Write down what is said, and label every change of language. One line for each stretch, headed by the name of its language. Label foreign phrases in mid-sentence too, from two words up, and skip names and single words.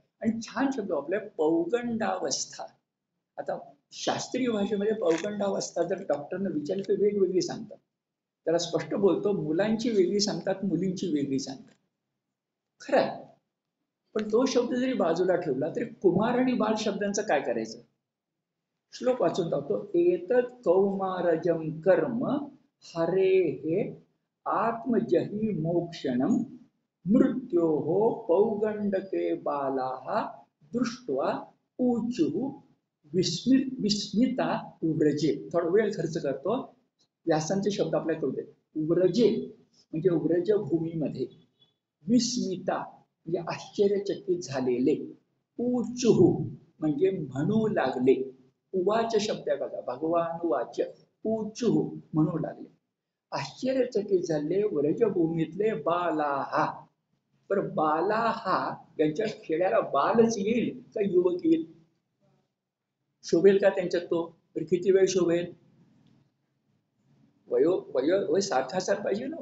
Marathi: आणि छान शब्द आपल्या पौगंडावस्था. आता शास्त्रीय भाषेमध्ये पौगंडावस्था जर डॉक्टरने विचारली तर वेगवेगळी सांगतात. त्याला स्पष्ट बोलतो, मुलांची वेगळी सांगतात, मुलींची वेगळी सांगतात. खरं आहे. पण तो शब्द जरी बाजूला ठेवला तरी कुमार आणि बाल शब्दांचं काय करायचं? श्लोक वाचून टाकतो.
Sanskrit: एतत् कौमारजम कर्म हरे हे आत्मजही मोक्षणम मृत्योः पौगंडके बालाः दृष्ट्वा ऊचुः विस्मिता उव्रजे.
Marathi: थोडा वेळ खर्च करतो, व्यासांचे शब्द आपल्याला कळू देत. उव्रजे म्हणजे उव्रज भूमीमध्ये, विस्मिता म्हणजे आश्चर्यचकित झालेले, ऊचुः म्हणजे म्हणू लागले. उवाच शब्द आहे बघा,
Sanskrit: भगवान उवाच,
Marathi: ऊचुः म्हणू लागले, आश्चर्यचकित झाले व्रजभूमीतले बालाहा. पर बालाहा यांच्या खेड्याला बालच येईल का युवक येईल? शोभेल का त्यांच्यात तो? तर किती वेळ शोभेल? वय सारखा पाहिजे ना.